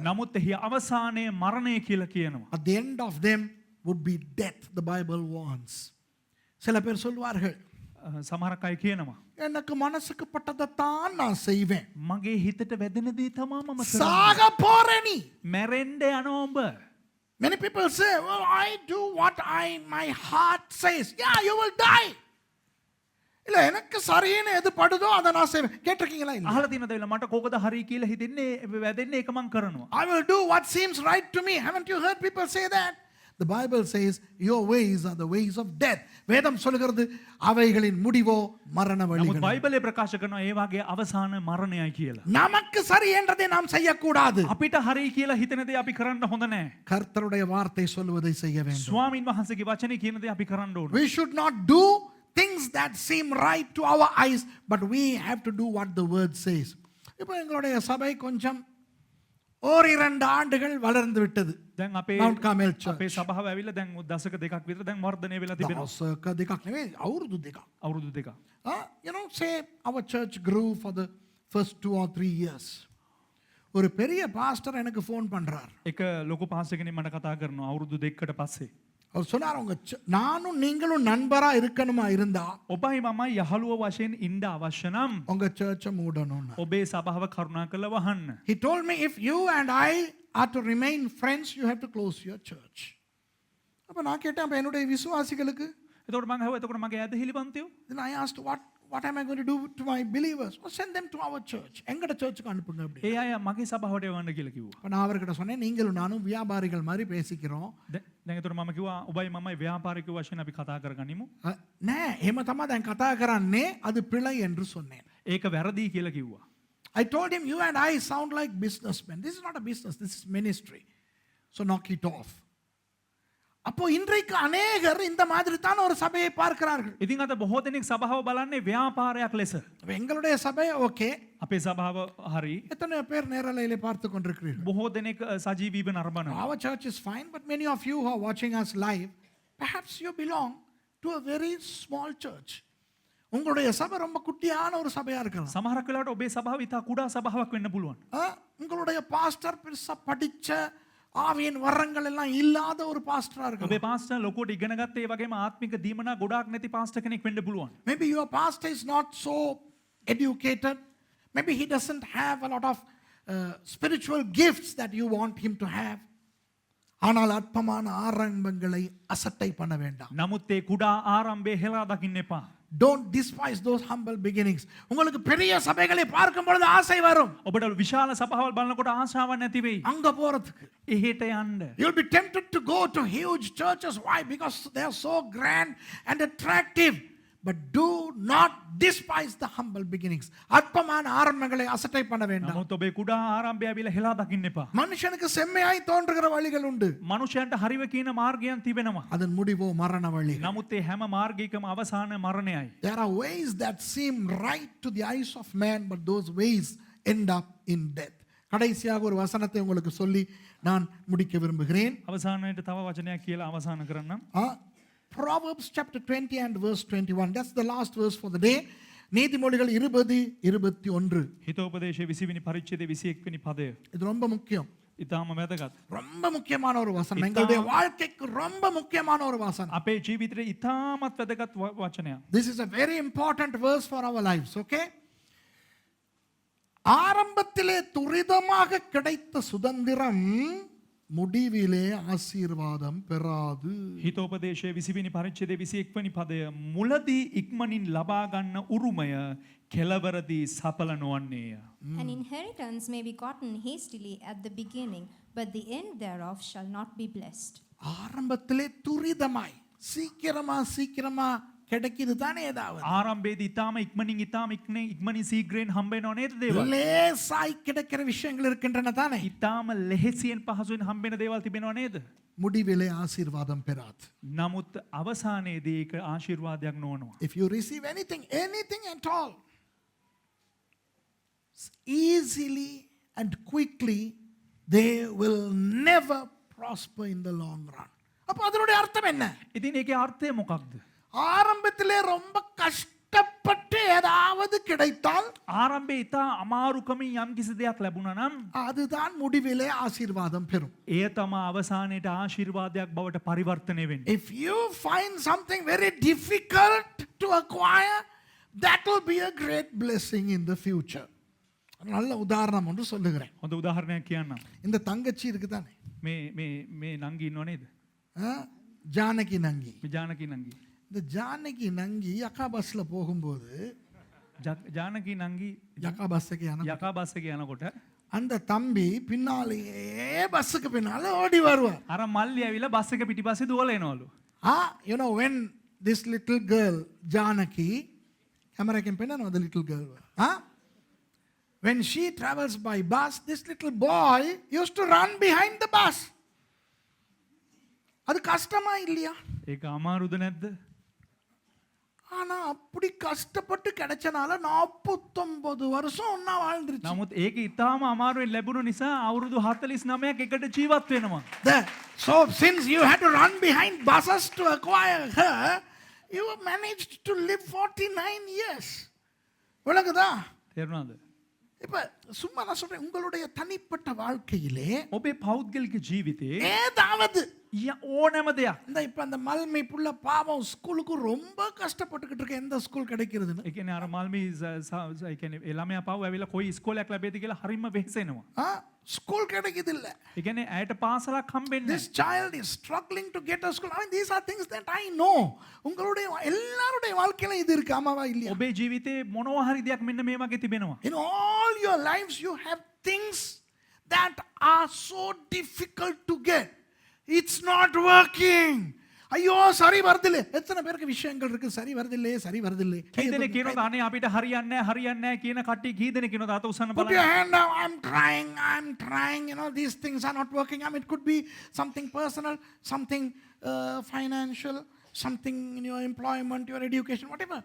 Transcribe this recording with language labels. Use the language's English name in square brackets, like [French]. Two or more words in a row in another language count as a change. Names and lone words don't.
[Sinhala] නමුත් එහි අවසානයේ මරණය කියලා කියනවා. [English] At the end of them would be death, the Bible warns. [Tamil] சில பேர் சொல்வார்கள், [Sinhala] සමහරක් අය කියනවා [Tamil] எனக்கு மனசுக்கு பட்டதைத்தான் நான் செய்வேன். [Sinhala] මගේ හිතට වැදෙන දේ තමයි මම [Tamil] சாக போற நீ. [Sinhala] මැරෙන්න යනවා උඹ. [English] Many people say, well, I do what my heart says. Yeah, you will die. [Tamil] இல்ல எனக்கு சரியான எது படுதோ அதை நான் செய்வேன். கேட்டிருக்கீங்களா? [Sinhala] අහලා තියෙනද වෙලා මට කෝකද හරි කියලා හිතෙන්නේ වැදෙන්නේ ඒක මං කරනවා. [English] I will do what seems right to me. Haven't you heard people say that? The Bible says your ways are the ways of death. [Tamil] வேதம் சொல்கிறது அவைகளின் முடிவோ மரண வழிகள். [Sinhala] නමුත් බයිබලයේ ප්‍රකාශ කරනවා ඒ වගේ අවසාන මරණයයි කියලා. [Tamil] நமக்கு சரி என்றதை நாம் செய்யக்கூடாது. [Sinhala] අපිට හරි කියලා හිතන දේ අපි කරන්න හොඳ නැහැ. [Tamil] கர்த்தருடைய வார்த்தை சொல்வதை செய்ய வேண்டும். [Sinhala] ස්වාමීන් වහන්සේගේ වචනේ කියන දේ අපි කරන්න ඕනේ. [English] We should not do things that seem right to our eyes, but we have to do what the word says. [Tamil] இப்போ எங்களுடைய சபை கொஞ்சம் 1-2 ஆண்டுகள் வளர்ந்து விட்டது. [Sinhala] දැන් අපේ Mount Carmel Church. අපේ සභාව ඇවිල්ලා දැන් දශක දෙකක් විතර දැන් වර්ධනය වෙලා තිබෙනවා. දශක දෙකක් නෙවෙයි, අවුරුදු දෙකක්. අවුරුදු දෙකක්. [English] You know, say our church grew for the first 2 or 3 years. [Tamil] ஒரு பெரிய பாஸ்டர் எனக்கு ஃபோன் பண்றார். [Sinhala] එක ලොකු පාස්ටර් කෙනෙක් මට කතා කරනවා අවුරුදු දෙකකට පස්සේ. [Tamil] அவர் சொன்னார் நானும் நீங்களும் நண்பரா இருக்கணுமா இருந்தா [Sinhala] ඔබයි මමයි යහළුව වශයෙන් ඉන්න අවශ්‍ය නම් [Tamil] உங்க சர்ச்சை மூடணும். [Sinhala] ඔබේ සභාව කරුණාකරලා වහන්න. [English] He told me if you and I are to remain friends, you have to close your church. [Tamil] அப்ப நான் கேட்டேன் அப்ப என்னுடைய விசுவாசிகளுக்கு [Sinhala] එතකොට මම ඇහුවා එතකොට මගේ ඇදහිලිපන්තියෝ [English] then I asked what am I going to do to my believers? Well, send them to our church. [Tamil] எங்கட சர்ச்சுக்கு அனுப்புங்க அப்படி. [Sinhala] ඒ අය මගේ සභාවට යවන්න කියලා කිව්වා. [Tamil] அப்ப நான் அவர்கிட்ட சொன்னேன் நீங்களும் நானும் வியாபாரிகள் மாதிரி பேசிக்கிறோம். [Sinhala] දැන් එතකොට මම කිව්වා ඔබයි මමයි ව්‍යාපාරිකයෝ වශයෙන් අපි කතා කරගනිමු. නෑ එහෙම තමයි දැන් කතා කරන්නේ [Tamil] அது பிழை என்று சொன்னேன். [Sinhala] ඒක වැරදි කියලා කිව්වා. [English] I told him you and I sound like businessmen. This is not a business, this is ministry. So knock it off. [Tamil] அப்போ இன்றைக்கு अनेகர் இந்த மாதிரி தான் ஒரு சபையை பார்க்கிறார்கள். [Sinhala] ඉතින් අද බොහෝ දෙනෙක් සභාව බලන්නේ ව්‍යාපාරයක් ලෙස. [Tamil] எங்களுடைய சபை ஓகே. [Sinhala] අපේ සභාව හරි. [Tamil] எத்தனை பேர் நேரலையிலே பார்த்து கொண்டிருக்கிறீர்கள்? [Sinhala] බොහෝ දෙනෙක් සජීවීව නරඹනවා. [English] Our church is fine, but many of you who are watching us live, perhaps you belong to a very small church. [Tamil] உங்களுடைய சபை ரொம்ப குட்டியான ஒரு சபையா இருக்கலாம். [Sinhala] සමහරක් වෙලාවට ඔබේ සභාව ඉතා කුඩා සභාවක් වෙන්න පුළුවන්. [Tamil] உங்களுடைய பாஸ்டர் பெருசா படிச்ச ஆவியின் வரங்கள் எல்லாம் இல்லாத ஒரு பாஸ்டரா இருக்கலாம். [Sinhala] ඔබේ පාස්ටර් ලොකුවට ඉගෙන ගත්ත ඒ වගේම ආත්මික දීමනා ගොඩාක් නැති පාස්ටර් කෙනෙක් වෙන්න පුළුවන්. [English] Maybe your pastor is not so educated. Maybe he doesn't have a lot of spiritual gifts that you want him to have. [Tamil] ஆனால் அற்பமான ஆரம்பங்களை அசட்டை பண்ண வேண்டாம். [Sinhala] නමුත් ඒ කුඩා ආරම්භය හෙලා දකින්න එපා. [English] Don't despise those humble beginnings. [Tamil] உங்களுக்கு பெரிய சபைகளை பார்க்கும் பொழுது ஆசை வரும். [Sinhala] ඔබට විශාල සභාවල් බලනකොට ආශාවක් නැති වෙයි. [Tamil] அங்க போறதுக்கு. [Sinhala] එහෙට යන්න. [English] You'll be tempted to go to huge churches. Why? Because they are so grand and attractive. But do not despise the humble beginnings. [Tamil] அற்பமான ஆரம்பங்களை அசட்டை பண்ண வேண்டாம். [Sinhala] නමුත් ඔබේ කුඩා ආරම්භය ඇවිල්ලා හෙලා දකින්න එපා. [Tamil] மனுஷனுக்கு செம்மையாய் தோன்றுகிற வழிகள் உண்டு. [Sinhala] මනුෂ්‍යයන්ට හරිව කියන මාර්ගයන් තිබෙනවා. [Tamil] அதன் முடிவோ மரண வழி. [Sinhala] නමුත් ඒ හැම මාර්ගයකම අවසාන මරණයයි. [English] There are ways that seem right to the eyes of man, but those ways end up in death. [Tamil] கடைசியாக ஒரு வசனத்தை உங்களுக்கு சொல்லி நான் முடிக்க விரும்புகிறேன். [Sinhala] අවසානයේට තව වචනයක් කියලා අවසන් කරන්නම්. [English] Proverbs chapter 20 and verse 21. That's the last verse for the day. [Tamil] நீதிமொழிகள் 20:21. [Sinhala] හිතෝපදේශයේ 20 වෙනි පරිච්ඡේදයේ 21 වෙනි පදය. [Tamil] இது ரொம்ப முக்கியம். [Sinhala] ඊටාම වැදගත්. [Tamil] ரொம்ப முக்கியமான ஒரு வசனம். எங்களுடைய வாழ்க்கைக்கு ரொம்ப முக்கியமான ஒரு வசனம். [Sinhala] අපේ ජීවිතේ ඊටාමත් වැදගත් වචනයක්. [English] This is a very important verse for our lives, okay? [Tamil] ஆரம்பத்திலே துரிதமாக கிடைத்த சுதந்திரம் முடிவிலே ஆசீர்வாதம் பெறாது. [Sinhala] හිතෝපදේශයේ 20 වෙනි පරිච්ඡේදයේ 21 වෙනි පදය මුලදී ඉක්මනින් ලබා ගන්න උරුමය කෙලවරදී සඵල නොවන්නේය. [English] An inheritance may be gotten hastily at the beginning, but the end thereof shall not be blessed. [Tamil] ஆரம்பத்திலே துரிதமாய் சீக்கிரமா கிடைக்குது தானே ஏதாவது. [Sinhala] ආරම්භයේදී ඊටාම ඉක්මනින් සීග්‍රයෙන් හම්බ වෙනව නේද දේවල්? [Tamil] லேசாய் கிடைக்கிற விஷயங்கள் இருக்கின்றன தானே. [Sinhala] ඊටාම ලෙහෙසියෙන් පහසුවෙන් හම්බ වෙන දේවල් තිබෙනව නේද? [Tamil] முடிவிலே ஆசீர்வாதம் பெறாது. [Sinhala] නමුත් අවසානයේදී ඒක ආශිර්වාදයක් නොවනවා. [English] If you receive anything at all easily and quickly, they will never prosper in the long run. [Tamil] அப்ப அதனுடைய அர்த்தம் என்ன? [Sinhala] ඉතින් ඒකේ අර්ථය මොකක්ද? [Tamil] ஆரம்பத்திலே ரொம்ப கஷ்டப்பட்டு ஏதாவது கிடைத்தால் [Sinhala] ආරම්භයේ ඊටා අමාරුකමින් යම් කිසි දෙයක් ලැබුණා නම් [Tamil] அதுதான் முடிவிலே ஆசீர்வாதம் பெறும். [Sinhala] එය තමයි අවසානයේට ආශිර්වාදයක් බවට පරිවර්තනය වෙන්නේ. [English] If you find something very difficult to acquire, that will be a great blessing in the future. [Tamil] நல்ல உதாரணம் ஒன்று சொல்லுகிறேன். [Sinhala] හොඳ උදාහරණයක් කියන්නම්. [Tamil] இந்த தங்கச்சி இருக்கு தானே, [Sinhala] මේ නංගි ඉන්නව නේද? [Tamil] ஜானகி நங்கி. [Sinhala] මේ ජානකී නංගි. [Tamil] இந்த ஜானகி நங்கி யக்கா பஸ்ல போகும்போது [Sinhala] ජානකී නංගි [Tamil] யக்கா பஸ்ஸுக்கு [Sinhala] යකා බස් එකේ යනකොට [Tamil] அந்த தம்பி பின்னாலேயே பஸ்ஸுக்கு பின்னால ஓடி வருவார். [Sinhala] අර මල්ලි ඇවිල්ලා බස් එක පිටිපස්සේ දුවලා එනවලු. [English] You know, when this little girl Janaki, camera can pen the little girl, when she travels by bus, this little boy used to run behind the bus. [Tamil] அது கஷ்டமா இல்லையா? [Sinhala] ඒක අමාරුද නැද්ද? [Tamil] ஆனா அப்படி கஷ்டப்பட்டு கிடைச்சனால 49 வருஷம் ஒண்ணா வாழ்ந்துருச்சு. [Sinhala] නමුත් ඒක ඊටාම අමාරුවෙන් ලැබුණු නිසා අවුරුදු 49ක් එකට ජීවත් වෙනවා. [English] So since you had to run behind buses to acquire her, you managed to live 49 years. [Tamil] விளங்குதா? [Sinhala] තේරුණාද? [Tamil] இப்ப சும்மா நான் சொல்றேன், உங்களுடைய தனிப்பட்ட வாழ்க்கையிலே [Sinhala] ඔබේ පෞද්ගලික ජීවිතේ [Tamil] ஏதாவது [Sinhala] ඕනෑම දෙයක්. [Tamil] இந்த இப்ப அந்த மல்மை புள்ள பாவம் ஸ்கூலுக்கு ரொம்ப கஷ்டப்பட்டுக்கிட்டு இருக்க, எந்த ஸ்கூல் கிடைக்கிறதுன்னு. [Sinhala] ඒ කියන්නේ අර මල්මි ඒ කියන්නේ ඒ ළමයා පහුව ඇවිල්ලා කොයි ඉස්කෝලයක් ලැබෙයිද කියලා හරිම වෙහෙසෙනවා. [Tamil] ஸ்கூல் கிடைக்குது இல்ல. [Sinhala] ඒ කියන්නේ ඇයට පාසලක් හම්බෙන්නේ [English] This child is struggling to get a school. I mean, these are things that I know. உங்களுடைய எல்லாருடைய வாழ்க்கையில இது இருக்கு, ஆமாவா இல்லையா? ඔබේ ජීවිතේ මොනවා හරි දෙයක් මෙන්න මේ වගේ තිබෙනවා. In all your lives you have things that are so difficult to get. It's not working. [Tamil] ஐயோ சரி வருதில்லை. எத்தனை பேருக்கு விஷயங்கள் இருக்கு, சரி வருதில்லை சரி வருதில்லை. [Sinhala] කී දෙනෙක් කියනවාද අනේ අපිට හරියන්නේ නැහැ කියන කට්ටිය කී දෙනෙක් කියනවාද අත උස්සන්න [English] Put your [Sinhala] බලන්න. [English] hand down. I'm trying. You know, these things are not working. I mean, it could be something personal, something financial, something in your employment, your education, whatever.